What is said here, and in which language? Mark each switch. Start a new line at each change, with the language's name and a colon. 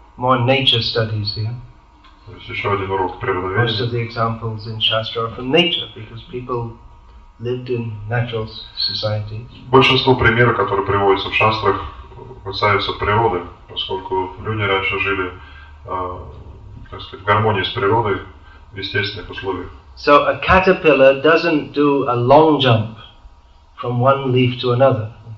English: More nature studies here.
Russian: То есть еще один урок
English: Most
Russian: природоведения.
English: of the examples in Shastra are from nature, because people lived in natural societies.
Russian: Большинство примеров, которые приводятся в шастрах, касаются природы, поскольку люди раньше жили, так сказать, в гармонии с природой в естественных условиях.
English: So a caterpillar doesn't do a long jump from one leaf to another.